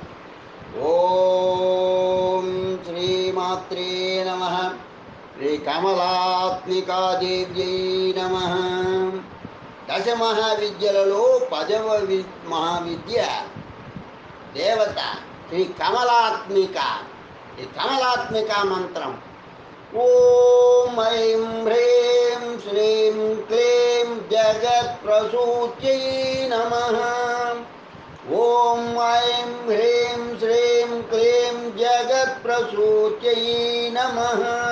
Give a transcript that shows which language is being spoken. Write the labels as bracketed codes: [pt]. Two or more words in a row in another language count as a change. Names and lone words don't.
[sa] ओं श्रीमात्रे नमः। श्री कमलात्मिका देव्यै नमः। [te] దశ మహావిద్యలలో 10వ మహావిద్య దేవత శ్రీ కమలాత్మిక। ఈ కమలాత్మిక మంత్రం [sa] ఓం ఐం హ్రీం శ్రీం క్లీం జగత్ప్రసూత్యై నమః। ఓం ఐం హ్రీం శ్రీం క్లీం జగత్ప్రసూత్యై నమః।